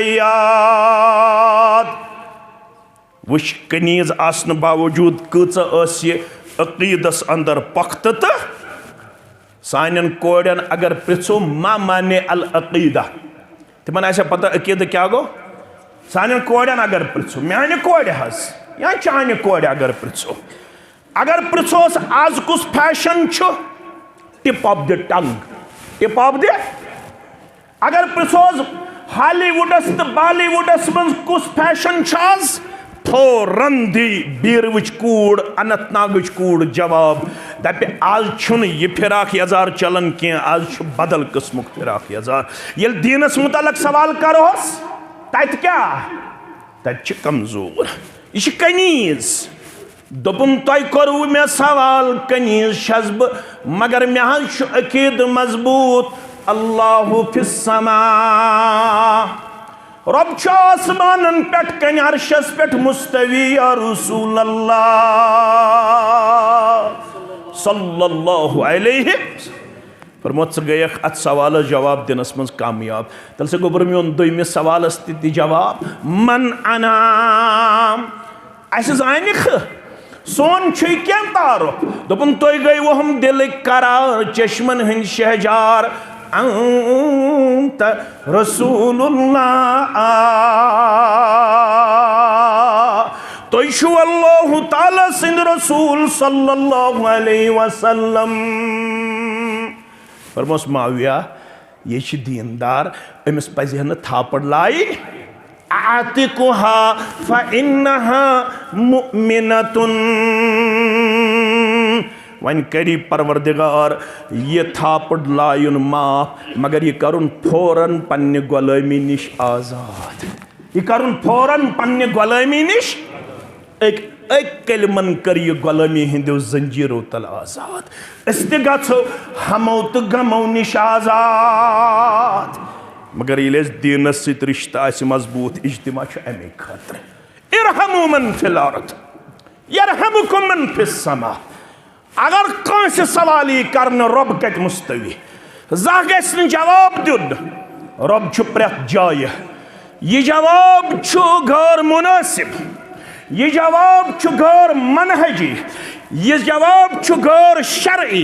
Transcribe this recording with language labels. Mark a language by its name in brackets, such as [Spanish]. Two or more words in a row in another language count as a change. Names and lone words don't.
[Kashmiri] یاد وٕچھ کنیٖز آسنہٕ باوجوٗد کۭژاہ ٲس یہِ عقیٖدس انٛدر پۄختہٕ تہٕ سانٮ۪ن کورٮ۪ن اگر پرژھو ما مانے العقیٖدہ تِمن آسیا پتہ عقیٖدٕ کیٛاہ گوٚو سانٮ۪ن کورٮ۪ن اگر پرژھو میانہِ کورِ حظ یا چانہِ کورِ اگر پرژھو اگر پرژھوس آز کُس فیشن چھُ [English] tip of the tongue tip of [Kashmiri] دی اگر پرژھوس ہالی وُڈس تہٕ بالی وُڈس منٛز کُس فیشن چھُ آز فوراً دی بیٖروٕچ کوٗر اننت ناگٕچ کوٗر جواب دپہِ آز چھُنہٕ یہِ فراق یزار چلان کینٛہہ آز چھُ بدل قٕسمُک فراق یزار ییٚلہِ دیٖنس متعلق سوال کرہوس تتہِ کیٛاہ تتہِ چھِ کمزور یہِ چھِ کنیٖز دوٚپُن تۄہہِ کوٚروٕ مےٚ سوال کنیٖز چھس بہٕ مگر مےٚ حظ چھُ عقیٖدٕ مضبوٗط [Arabic] اللہ فی السما [Kashmiri] رۄب چھُ آسمانن پٮ۪ٹھ کنہِ عرشس پٮ۪ٹھ مستوی یا [Arabic] رسول اللہ صلی اللہ علیہ [Kashmiri] فرموت ژٕ گٔیکھ اتھ سوالس جواب دِنس منٛز کامیاب تیٚلہِ سا گوٚبُر میون دوٚیمِس سوالس تہِ دِ جواب [Arabic] من انا [Kashmiri] اَسہِ زانِکھٕ سون چھُے کینٛہہ تعارُف دوٚپُن تُہۍ گٔیوُہم دِلٕکۍ قرار چشمن ہٕنٛدۍ شہجار [Arabic] انت رسول اللہ [Kashmiri] تُہۍ چھُو اللہ تعالیٰ سٕنٛدۍ رسول صلی اللہ علیہ وسلم فرموس معاویہ یہِ چھِ دیٖندار أمِس پزِ ہا نہٕ تھاپڑ لایِنۍ [Arabic] اعتقها فإنها مؤمنة [Kashmiri] وۄنۍ کری پروردگار یہِ تھاپڑ لایُن معاف مگر یہِ کرُن فوراً پننہِ غۄلٲمی نِش آزاد یہِ کرُن فوراً پننہِ غۄلٲمی نِش أکۍ کلمن کٔر یہِ غۄلٲمی ہٕنٛدیو زنجیٖرو تل آزاد أسۍ تہِ گژھو ہمو تہٕ غمو نِش آزاد مگر ییٚلہِ اَسہِ دیٖنس سۭتۍ رِشتہٕ آسہِ مضبوٗط اجتماع چھُ امے خٲطرٕ [Arabic] ارحموا من فی الارض یرحمکم من فی السماء. [Kashmiri] اگر کانس سوالی کرن رب کت مستوی زہ گژھِ نہٕ جواب دیُن رب چھُ پرٛٮ۪تھ جایہِ. یہ جواب چھُ غٲر مناسب، یہ جواب چھُ غٲر منہجی، یہ جواب چھُ غٲر شرعی.